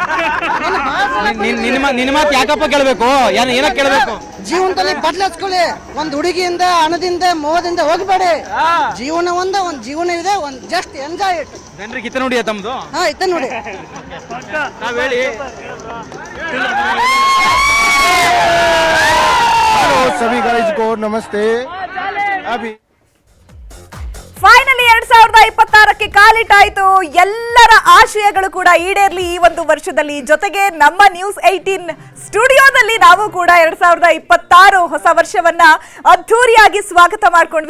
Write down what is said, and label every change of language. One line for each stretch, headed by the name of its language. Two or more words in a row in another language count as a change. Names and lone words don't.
Kannada: ನಿನ್ನ ಮಾತು ಯಾಕಪ್ಪ ಕೇಳಬೇಕು? ಏನಕ್ಕೆ ಕೇಳಬೇಕು? ಜೀವನದಲ್ಲಿ ಬದಲಾಯಿಸ್ಕೊಳ್ಳಿ. ಒಂದು ಹುಡುಗಿಯಿಂದ, ಹಣದಿಂದ, ಮೋಹದಿಂದ ಹೋಗಬೇಡಿ. ಜೀವನ ಒಂದು ಜೀವನ ಇದೆ. ಒಂದು
English: just enjoy it.
Kannada: ಜನರಿಗೆ ಇತ್ತ ನೋಡಿ ತಮ್ಮದು. ಹಾ, ಇತ್ತ ನೋಡಿ. ತಾವ್ ಹೇಳಿ.
Hindi: हेलो सभी गाइस को नमस्ते। अभी
Kannada: ಫೈನಲಿ 2026ಕ್ಕೆ ಕಾಲಿಟ್ಟಾಯಿತು. ಎಲ್ಲರ ಆಶಯಗಳು ಕೂಡ ಈಡೇರ್ಲಿ ಈ ಒಂದು ವರ್ಷದಲ್ಲಿ. ಜೊತೆಗೆ ನಮ್ಮ ನ್ಯೂಸ್ 18 ಸ್ಟುಡಿಯೋದಲ್ಲಿ ನಾವು ಕೂಡ 2026 ಹೊಸ ವರ್ಷವನ್ನ ಅದ್ಧೂರಿಯಾಗಿ ಸ್ವಾಗತ ಮಾಡ್ಕೊಂಡ್ವಿ.